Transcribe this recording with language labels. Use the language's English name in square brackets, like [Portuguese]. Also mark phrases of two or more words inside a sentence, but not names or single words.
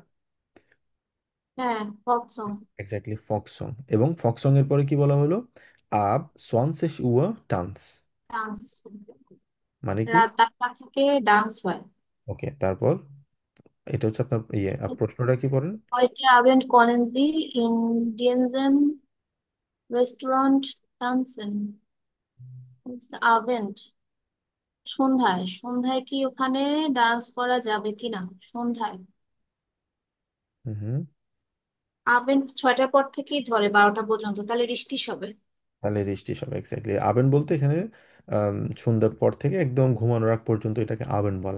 [English] হ্যাঁ, folk song. exactly folk song. [Bangla] এবং [English] folk song [Bangla] এর পরে কি বলা হলো? [German] ab 20 Uhr Tanz, [Bangla] ডান্স। মানে কি? রাত 8টা থেকে ডান্স হয়। ওকে, তারপর এটা হচ্ছে আপনার ইয়ে, প্রশ্নটা কি করেন? [German] Heute Abend können Sie in diesem Restaurant tanzen. Abend, [Bangla] সন্ধ্যায় সন্ধ্যায় কি ওখানে ডান্স করা যাবে কিনা? সন্ধ্যায়। হুম। আবেন 6টার পর থেকেই ধরে 12টা পর্যন্ত, তাহলে বৃষ্টি হবে। তাহলে রিষ্টি সব এক্স্যাক্টলি। আবেন বলতে এখানে সন্ধ্যার পর থেকে একদম ঘুমানোর আগ পর্যন্ত এটাকে আবেন বলা।